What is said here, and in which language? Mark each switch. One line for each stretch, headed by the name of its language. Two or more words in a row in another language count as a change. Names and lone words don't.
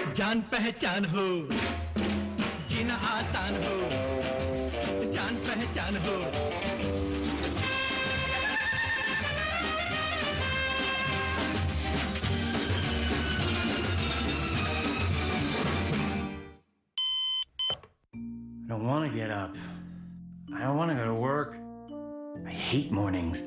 Hindi: जान पहचान हो जीना आसान हो जान पहचान हो
English: I don't want to get up. I don't want to go to work. I hate mornings.